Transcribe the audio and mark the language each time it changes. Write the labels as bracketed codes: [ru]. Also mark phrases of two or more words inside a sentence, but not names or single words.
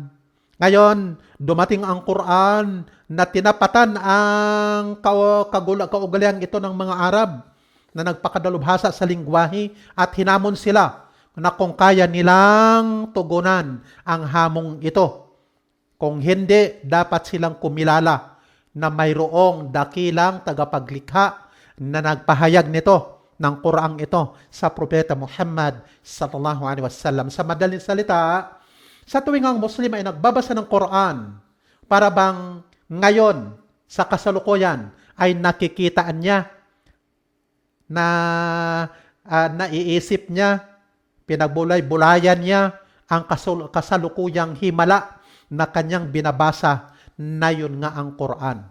[tl] Ngayon, dumating ang Quran na tinapatan ang kaugalian ito ng mga Arab na nagpakadalubhasa sa lingwahe at hinamon sila na kung kaya nilang tugunan ang hamong ito. Kung hindi, dapat silang kumilala na mayroong dakilang tagapaglikha na nagpahayag nito ng Quran ito sa Propeta Muhammad [ar] صلى الله عليه وسلم. [tl] Sa madaling salita, sa tuwing ang Muslim ay nagbabasa ng Quran, para bang ngayon, sa kasalukuyan, ay nakikitaan niya na naiisip niya, pinagbulay-bulayan niya ang kasalukuyang himala na kanyang binabasa na yun nga ang Quran.